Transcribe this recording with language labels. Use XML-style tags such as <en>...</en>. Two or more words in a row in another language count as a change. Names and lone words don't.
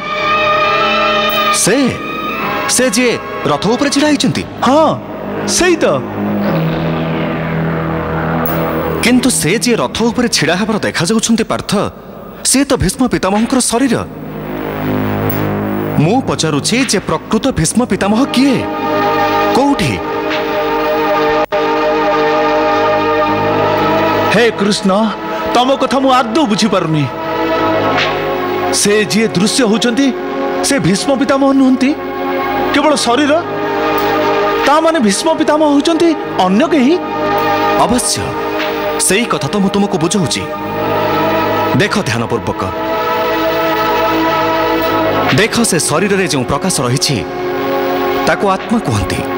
<or>ସେ ଯେ ରଥ ଉପର ଛିଡ଼ା ହୋଇଛନ୍ତି? ହଁ, ସେଇ ତ। କିନ୍ତୁ ସେ ଯେ ରଥ ଉପର ଛିଡ଼ା ହେବାର ଦେଖାଯାଉଛନ୍ତି ପାର୍ଥ, ସେ ତ ଭୀଷ୍ମ ପିତାମହଙ୍କର ଶରୀର। ମୁଁ ପଚାରୁଛି ଯେ ପ୍ରକୃତ ଭୀଷ୍ମ ପିତାମହ କିଏ, କେଉଁଠି? ହେ କୃଷ୍ଣ, ତମ କଥା ମୁଁ ଆଦୌ ବୁଝି ପାରୁନି। ସେ ଯେ ଦୃଶ୍ୟ ହେଉଛନ୍ତି ସେ ଭୀଷ୍ମ ପିତାମହ ନୁହନ୍ତି, କେବଳ ଶରୀର। ତା ମାନେ ଭୀଷ୍ମ ପିତାମହ ହେଉଛନ୍ତି ଅନ୍ୟ କେହି? ଅବଶ୍ୟ ସେହି କଥା ତ ମୁଁ ତୁମକୁ ବୁଝାଉଛି। ଦେଖ ଧ୍ୟାନପୂର୍ବକ, ଦେଖ ସେ ଶରୀର ରେ ଯେଉଁ ପ୍ରକାଶ ରହି ତାକୁ ଆତ୍ମା କହନ୍ତି।</or>